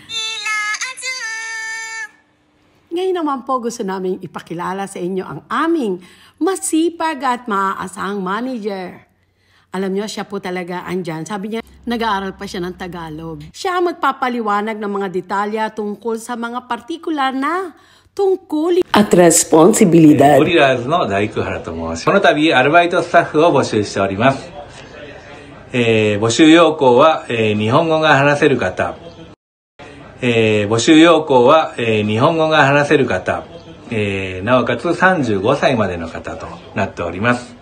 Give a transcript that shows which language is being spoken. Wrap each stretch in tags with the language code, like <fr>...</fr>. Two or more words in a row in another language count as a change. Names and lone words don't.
<tl>Ngayon naman po gusto namin ipakilala sa inyo ang aming masipag at maaasahang manager. Alam nyo, siya po talaga andyan. Sabi niya, nag-aaral pa siya ng Tagalog. Siya magpapaliwanag ng mga detalya tungkol sa mga partikular na tungkulin at responsibilidad.</tl> <ja>ゴリラーズの大工原と申します。この度アルバイトスタッフを募集しております。募集要項は、日本語が話せる方、募集要項は、日本語が話せる方、なおかつ35歳までの方となっております。</ja>